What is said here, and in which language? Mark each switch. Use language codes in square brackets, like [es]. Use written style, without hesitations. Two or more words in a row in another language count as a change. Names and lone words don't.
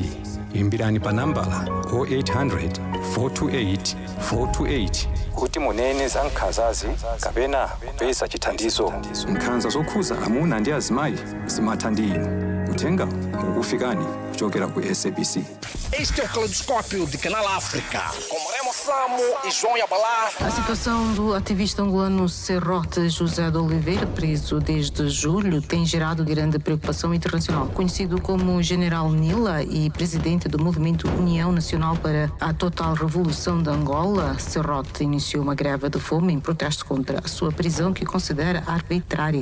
[ny] Imbirani pa nambala 0800 428 428 kuti munene za nkhanzazi kapena kupeza chithandizo. Nkhanza zokhuza amuna ndi azimayi zimatha ndi inu. Uthenga ukufikani kuchokera ku SABC. [pt] Este é o Caleidoscópio de Canal África, com Remo Samo e João Yabalá. A situação do ativista angolano Serrote José de Oliveira, preso desde julho, tem gerado grande preocupação internacional. Conhecido como General Nila e presidente do movimento União Nacional para a Total Revolução de Angola, Serrote iniciou uma greve de fome em protesto contra a sua prisão, que considera arbitrária.